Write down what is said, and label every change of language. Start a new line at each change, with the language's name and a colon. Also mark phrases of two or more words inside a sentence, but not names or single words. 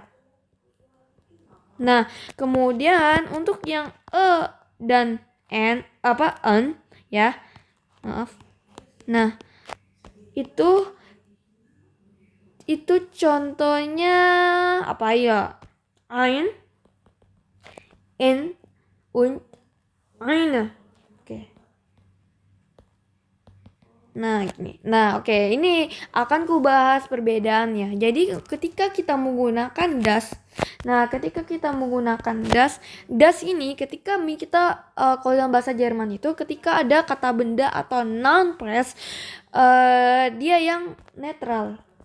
Indonesian: Nah, kemudian untuk yang dan an ya. Maaf. Nah, itu contohnya apa ya?
German: Ein, in, und, eine.
Indonesian: Oke. Nah, oke. Ini akan ku bahas perbedaannya. Jadi ketika kita menggunakan das, das ini ketika kita kalau dalam bahasa Jerman itu ketika ada kata benda atau
English: noun phrase
Indonesian: dia yang netrum.